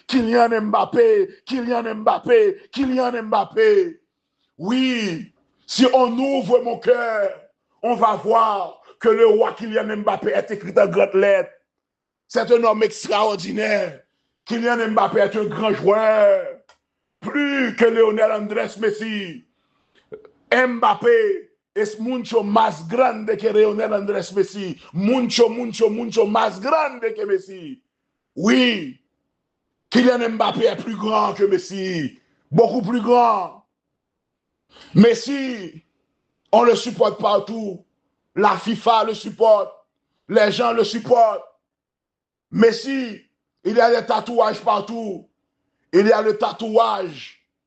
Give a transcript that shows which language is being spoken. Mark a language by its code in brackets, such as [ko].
[fr] Kylian Mbappé, Kylian Mbappé, Kylian Mbappé. Oui, si on ouvre mon cœur, on va voir que le roi Kylian Mbappé est écrit en grandes lettres. C'est un homme extraordinaire. Kylian Mbappé est un grand joueur. Plus que Lionel Andrés Messi. [es] Mbappé es mucho más grande que Lionel Andrés Messi. Mucho, mucho, mucho más grande que Messi. [fr] Oui, Kylian Mbappé est plus grand que Messi. Beaucoup plus grand. Messi, on le supporte partout. La FIFA le supporte. Les gens le supportent. Messi, il y a des tatouages partout. Il y a le tatouage